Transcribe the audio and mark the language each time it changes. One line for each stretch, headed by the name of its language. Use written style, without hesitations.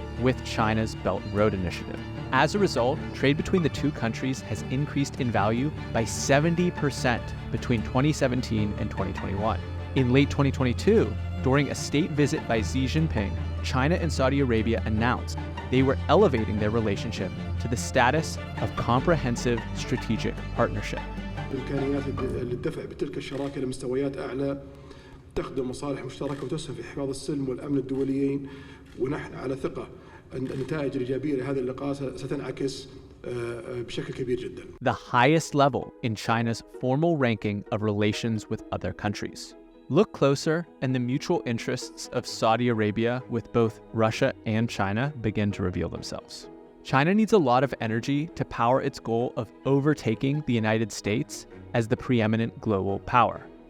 English: with China's Belt and Road Initiative. As a result, trade between the two countries has increased in value by 70% between 2017 and 2021. In late 2022, during a state visit by Xi Jinping, China and Saudi Arabia announced they were elevating their relationship to the status of comprehensive strategic partnership.
Arabic: إمكانيات للدفع بتلك الشراكة لمستويات أعلى تخدم مصالح مشتركة وتسهم في حفاظ السلم والأمن الدوليين، ونحن على ثقة أن النتائج الإيجابية لهذا اللقاء ستنعكس بشكل كبير جدا.
English: The highest level in China's formal ranking of relations with other countries. Look closer, and the mutual interests of Saudi Arabia with both Russia and China begin to reveal themselves. China needs a lot of energy to power its goal of overtaking the United States as the preeminent global power.